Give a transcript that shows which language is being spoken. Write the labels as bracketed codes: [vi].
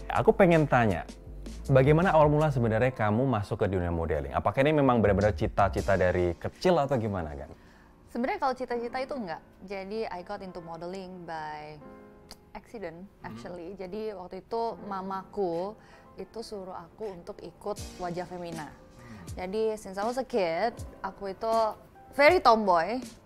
[id] Aku pengen tanya, bagaimana awal mula sebenarnya kamu masuk ke dunia modeling? Apakah ini memang benar-benar cita-cita dari kecil atau gimana Gan? Sebenarnya kalau cita-cita itu enggak. [en] Jadi I got into modeling by accident actually. [id] Jadi waktu itu mamaku itu suruh aku untuk ikut Wajah Femina. [en] Jadi since I was a kid, [id] aku itu [en] very tomboy.